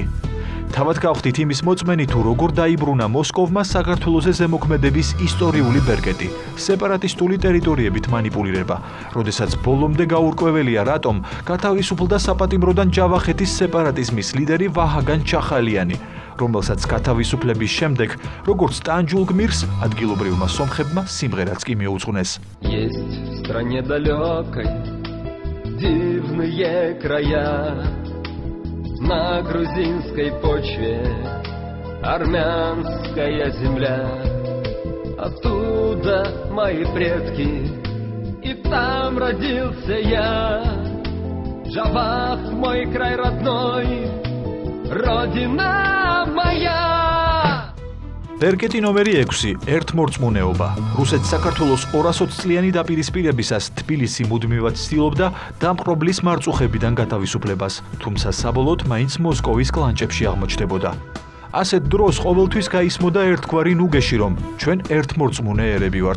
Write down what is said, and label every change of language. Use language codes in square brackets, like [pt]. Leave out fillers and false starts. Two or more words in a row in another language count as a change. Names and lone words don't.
[ka] თავად გავხდით იმის მოწმენი თუ როგორ დაიბრუნა მოსკოვმა საქართველოზე ზემოქმედების ისტორიული ბერკეტი, სეპარატისტული ტერიტორიებით მანიპულირება, როდესაც ბოლომდე გაურკვეველია რატომ გათავისუფლდა საპატიმროდან ჯავახეთის სეპარატიზმის ლიდერი ვაჰაგან ჩახალიანი, რომელსაც გათავისუფლების შემდეგ, როგორც ტანჯულ გმირს, ადგილობრივმა სომხებმა სიმღერაც კი მიუძღვნეს. [ru] Есть в стране далекой дивные края. На грузинской почве армянская земля. Оттуда мои предки, и там родился я. Джавах мой край родной, родина моя. [ka] ბერკეტი ნომერი 6, ერთმორწმუნეობა. რუსეთს საქართველოს 220 წლიანი დაპირისპირებისას თბილისი მუდმივად ცდილობდა დამპყრობლის მარწუხებიდან გათავისუფლებას, თუმცა საბოლოოდ მაინც მოსკოვის კლანჭებში აღმოჩნდებოდა. ასეთ დროს ყოველთვის გაისმოდა ერთგვარი ნუგეში, რომ ჩვენ ერთმორწმუნე ერები ვართ.